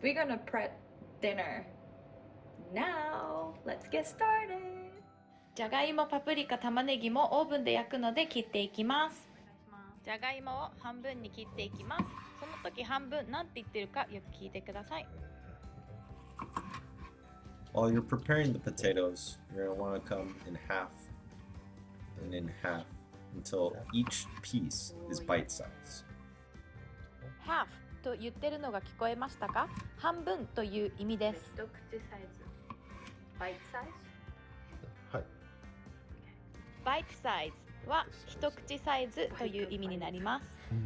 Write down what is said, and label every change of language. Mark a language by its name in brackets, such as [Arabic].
[English] We're gonna prep dinner. Now, let's get started. [Japanese] じゃがいも、パプリカ、玉ねぎもオーブンで焼くので切っていきます。じゃがいもを半分に切っていきます。その時半分なんて言ってるかよく聞いてください。 [English] While you're preparing the potatoes, you're going to want to come in half and in half until each piece is bite size. [Japanese] half と言ってるのが聞こえましたか？半分という意味です。一口サイズ。バイトサイズ？はい。バイトサイズは一口サイズという意味になります。